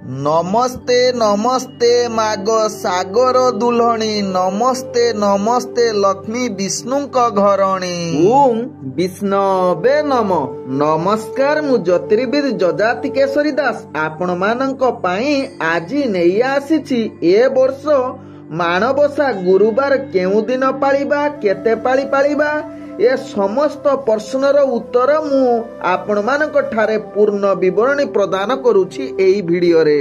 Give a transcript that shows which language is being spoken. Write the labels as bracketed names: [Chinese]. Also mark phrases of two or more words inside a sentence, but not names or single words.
[Odia] ନମସ୍ତେ ନମସ୍ତେ ମାଗ ସାଗର ଦୁଲ୍ହଣୀ ନମସ୍ତେ ନମସ୍ତେ ଲକ୍ଷ୍ମୀ ବିଷ୍ଣୁଙ୍କ ଘରଣୀ [Sanskrit] ओम विष्णवे नम। [Odia] ନମସ୍କାର ମୁଁ ଜ୍ୟୋତିର୍ବିଦ ଜଜାତି କେଶରୀ ଦାସ ଆପଣ ମାନଙ୍କ ପାଇଁ ଆଜି ନେଇ ଆସିଛି ଏ ବର୍ଷ ମାଣବସା ଗୁରୁବାର କେଉଁ ଦିନ ପାଳିବା କେତେ ପାଳି ପାଳିବା ଏ ସମସ୍ତ ପ୍ରଶ୍ନର ଉତ୍ତର ମୁଁ ଆପଣ ମାନଙ୍କ ଠାରେ ପୂର୍ଣ୍ଣ ବିବରଣୀ ପ୍ରଦାନ କରୁଛି ଏଇ ଭିଡିଓ ରେ।